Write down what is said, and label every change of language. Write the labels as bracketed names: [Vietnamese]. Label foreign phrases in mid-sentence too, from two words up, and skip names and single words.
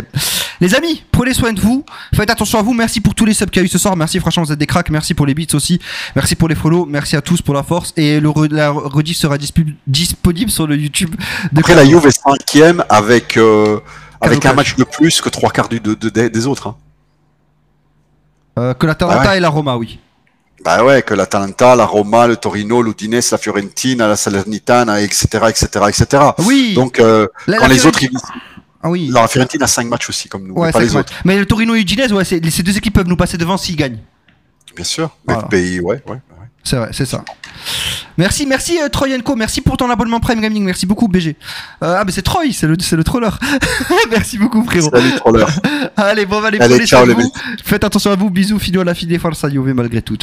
[French] Les amis, prenez soin de vous, faites attention à vous, merci pour tous les subs qu'il y a eu ce soir, merci franchement vous êtes des cracks, merci pour les beats aussi, merci pour les follow, merci à tous pour la force, et la rediff sera disponible sur le YouTube de Après la Juve est 5ème avec un match de plus que 3/4 des autres. Hein. Que l'Atalanta et la Roma, oui. Bah ouais, que l'Atalanta, la Roma, le Torino, l'Udinese, la Fiorentina, la Salernitana, etc. Oui. Donc, quand les autres... Ah oui. La Fiorentina a 5 matchs aussi, comme nous, ouais, mais pas les autres. Mais le Torino et l'Udinese, ouais, ces 2 équipes peuvent nous passer devant s'ils gagnent. Bien sûr, mais le pays, ouais. C'est vrai, c'est ça. Merci Troyenko, merci pour ton abonnement Prime Gaming, merci beaucoup BG. Mais c'est Troy, c'est le troller. Merci beaucoup frérot. Salut troller. Allez, bon, allez, ciao les mecs. Faites attention à vous, bisous, [Italian] fino alla fine, forza Juve [French] malgré tout. [Italian] Ciao.